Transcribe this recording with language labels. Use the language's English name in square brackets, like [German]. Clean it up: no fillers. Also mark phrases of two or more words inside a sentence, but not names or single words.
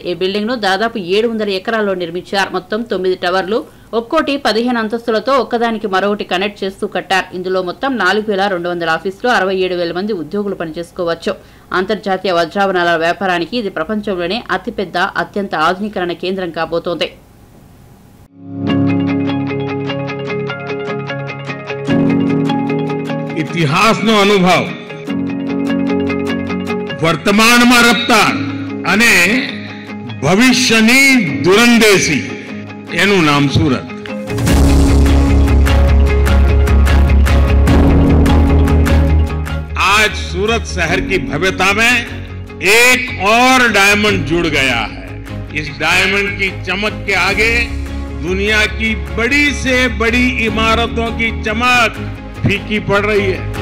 [Telugu] ఈ బిల్డింగ్ ను దాదాపు 700 ఎకరాల్లో నిర్మించారు. మొత్తం 9 టవర్లు, ఒక్కోటి 15 అంతస్తులతో ఒక్కదానికి మరొకటి కనెక్ట్ చేస్తూ కట్టారు. ఇందులో మొత్తం 4200 ఆఫీసులు, 67,000 మంది ఉద్యోగులు పనిచేసుకోవచ్చు. అంతర్జాతీయ వజ్రాభరణాల వ్యాపారానికి ఇది ప్రపంచంలోనే అతిపెద్ద, అత్యంత ఆధునీకరణ కేంద్రం కాబోతోంది. [Gujarati] ઇતિહાસનો અનુભવ, વર્તમાનમાં રફતાર અને ભવિષ્યની દૂરંદેશી, એનું નામ सूरत. [Hindi] आज सूरत शहर की भव्यता में एक और डायमंड जुड़ गया है. इस डायमंड की चमक के आगे दुनिया की बड़ी से बड़ी इमारतों की चमक फीकी पड़ रही है.